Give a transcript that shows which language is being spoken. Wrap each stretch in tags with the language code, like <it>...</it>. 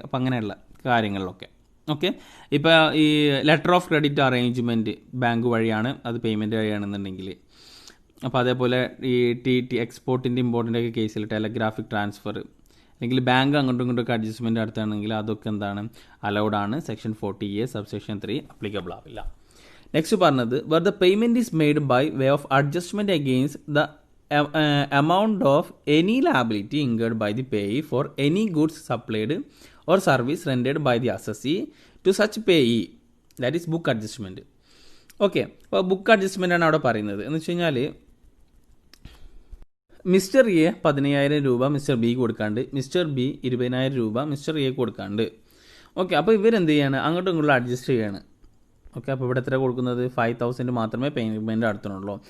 <ml>അപ്പം അങ്ങനെയുള്ള കാര്യങ്ങളിലൊക്കെ. ഓക്കെ, ഇപ്പോൾ ഈ letter of credit arrangement bank വഴിയാണ്, അത് പേയ്മെൻറ്റ് വഴിയാണെന്നുണ്ടെങ്കിൽ, അപ്പോൾ അതേപോലെ ഈ എക്സ്പോർട്ടിൻ്റെ ഇമ്പോർട്ടിൻ്റെ ഒക്കെ കേസിൽ ടെലഗ്രാഫിക് ട്രാൻസ്ഫർ അല്ലെങ്കിൽ ബാങ്ക് അങ്ങോട്ടും ഇങ്ങോട്ടൊക്കെ അഡ്ജസ്റ്റ്മെൻറ്റ് നടത്തുകയാണെങ്കിൽ അതൊക്കെ എന്താണ്, അലൗഡാണ്. സെക്ഷൻ 40A സബ്സെക്ഷൻ 3 അപ്ലിക്കബിൾ ആവില്ല.</ml> <en>Next പറഞ്ഞത്, where the payment is made by way of adjustment against the amount of any liability incurred by the payee for any goods supplied or service rendered by the assessee to such payee, that is book adjustment.</en> <ml>Okay, അപ്പോൾ book adjustment ആണ് അവിടെ പറയുന്നത്. എന്ന് വെച്ച് കഴിഞ്ഞാൽ mister A 15,000 രൂപ mister B കൊടുക്കാണ്ട്, mister B 20,000 രൂപ മിസ്റ്റർ എ കൊടുക്കാണ്ട്. ഓക്കെ, അപ്പോൾ ഇവരെന്ത് ചെയ്യാണ്, അങ്ങോട്ടും ഇങ്ങോട്ടും അഡ്ജസ്റ്റ് ചെയ്യാണ്. ഓക്കെ, അപ്പോൾ ഇവിടെ എത്ര കൊടുക്കുന്നത്, 5,000 മാത്രമേ പേയ്മെൻറ്റ് നടത്തുന്നുള്ളൂ.</ml>